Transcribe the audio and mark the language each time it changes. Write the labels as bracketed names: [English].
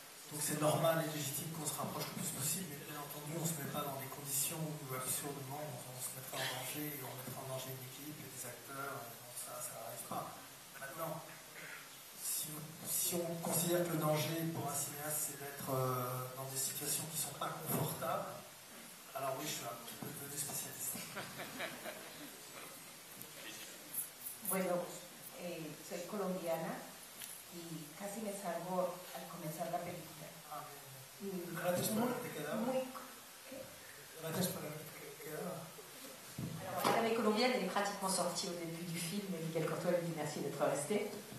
[French] Donc c'est normal et légitime qu'on se rapproche le plus possible, mais bien entendu, on ne se met pas dans des conditions où absurdement on se mettrait en danger, et on mettrait en danger une équipe et des acteurs. Ça n'arrive pas. Maintenant, si on considère que le danger pour un cinéaste, c'est d'être dans des situations qui ne sont pas confortables, alors oui, je suis un petit peu devenu spécialiste. [Spanish] Bueno, soy colombiana y casi me salgo al comenzar la película. Gracias por haberte quedado. ¿Qué? Gracias por haberte quedado. [French] Alors, la colombienne, elle est pratiquement sortie au début du film, et Miguel Cortol lui dit merci d'être resté.